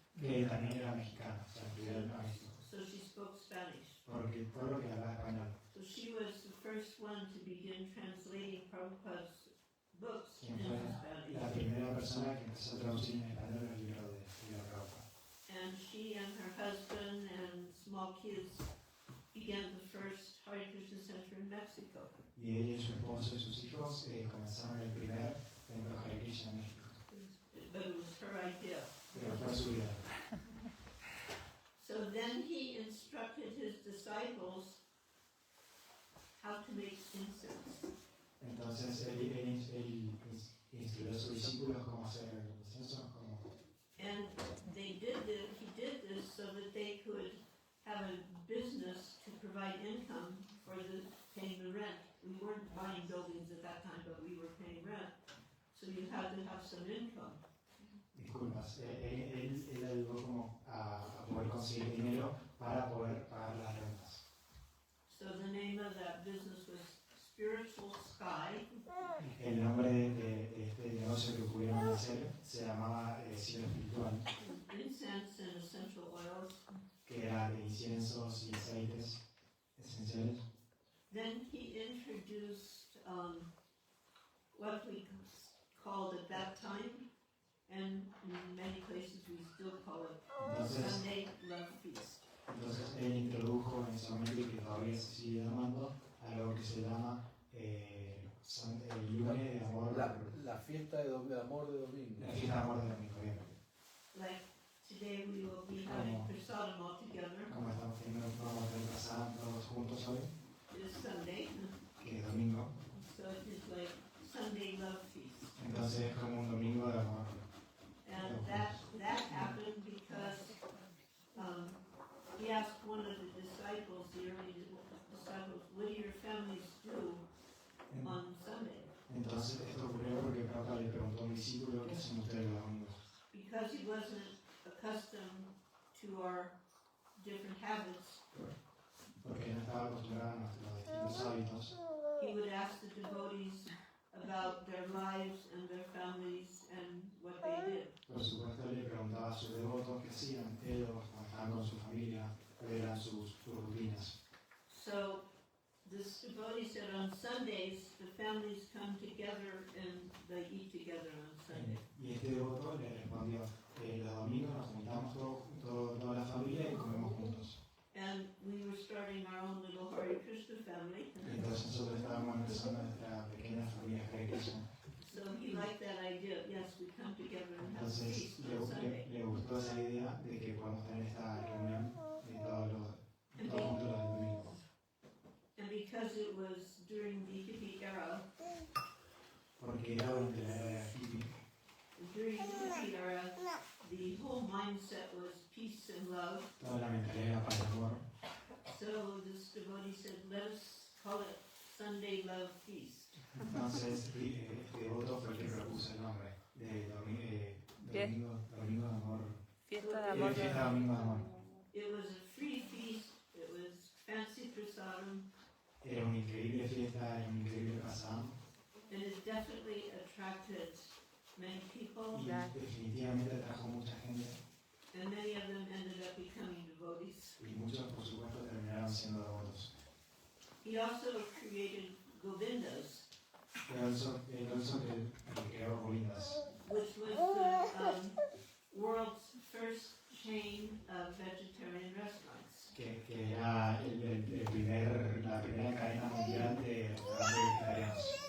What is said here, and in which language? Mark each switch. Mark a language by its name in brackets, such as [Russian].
[Spanish] que también era mexicana, o sea, incluía a México, [English] So she spoke Spanish. [Spanish] porque todo lo que hablaba español. [English] So she was the first one to begin translating Prabhupada's books [Spanish] Quien [English] into [Spanish] fue [English] Spanish. [Spanish] la primera persona que empezó a traducir en español el libro de Prabhupada. [English] And she and her husband and small kids began the first Hare Krishna Center in Mexico. [Spanish] Y ella y su esposo y sus hijos comenzaron el primer templo Hare Krishna en México. [English] But it was her idea. [Spanish] Pero fue su idea. [English] So then he instructed his disciples how to make incense. [Spanish] Entonces él instruyó a sus discípulos cómo hacer el incienso, [English] And he did this so that they could have a business to provide income for paying the rent. We weren't buying buildings at that time, but we were paying rent. So you had to have some income. [Spanish] disculpas, él ayudó como a poder conseguir dinero para poder pagar las rentas. [English] So the name of that business was Spiritual Sky. [Spanish] El nombre de este negocio que pudieron hacer se llamaba Cielo Espiritual, [English] Incense and essential oils. [Spanish] que era de inciensos y aceites esenciales. [English] Then he introduced what we called at that time, and in many places we still call it Sunday Love Feast. [Spanish] Entonces él introdujo en ese momento y que todavía se sigue llamando algo que se llama el lunes de amor. La fiesta de amor de domingo. La fiesta de amor de domingo, bien. [English] Like today we will be having prasadam all together. [Spanish] Como estamos teniendo, vamos a tener pasada todos juntos hoy, [English] It is Sunday, [Spanish] que es domingo. [English] so it is like Sunday Love Feast. [Spanish] Entonces es como un domingo de amor. [English] And that happened because he asked one of the disciples, the early disciples, what do your families do on Sunday? [Spanish] Entonces esto ocurrió porque Prabhupada le preguntó a un discípulo qué hacen ustedes los domingos. [English] Because he wasn't accustomed to our different habits, [Spanish] Porque no estaba acostumbrado a nuestros distintos hábitos. [English] he would ask the devotees about their lives and their families and what they did. [Spanish] Por supuesto le preguntaba a sus devotos qué hacían ellos cuando estaban con su familia, cuáles eran sus rutinas. [English] So this devotee said on Sundays the families come together and they eat together on Sunday. [Spanish] Y este devoto le respondió, los domingos nos juntamos toda la familia y comemos juntos. [English] And we were starting our own little Hare Krishna family. [Spanish] Y entonces nosotros estábamos empezando nuestra pequeña familia Hare Krishna. [English] So he liked that idea. Yes, we come together and have a [Spanish] Entonces [English] feast on Sunday. [Spanish] le gustó esa idea de que podamos tener esta reunión de todos juntos los domingos. [English] And because it was during the hippie era, [Spanish] Porque era durante la era hippie. [English] during the hippie era, the whole mindset was peace and love. [Spanish] Toda la mentalidad era para el amor. [English] So this devotee said, let us call it Sunday Love Feast. [Spanish] Entonces este devoto fue el que propuso el nombre de domingo de amor. Fiesta de amor. Fiesta domingo de amor. [English] It was a free feast. It was fancy prasadam. [Spanish] Era una increíble fiesta, era un increíble pasado. [English] And it definitely attracted many people. [Spanish] Y definitivamente atrajo mucha gente. [English] And many of them ended up becoming devotees. [Spanish] y muchos, por supuesto, terminaron siendo devotos. [English] He also created Govindas, [Spanish] Él also creó Govindas, [English] which was the world's first chain of vegetarian restaurants. [Spanish] que era la primera cadena mundial de restaurantes vegetarianos.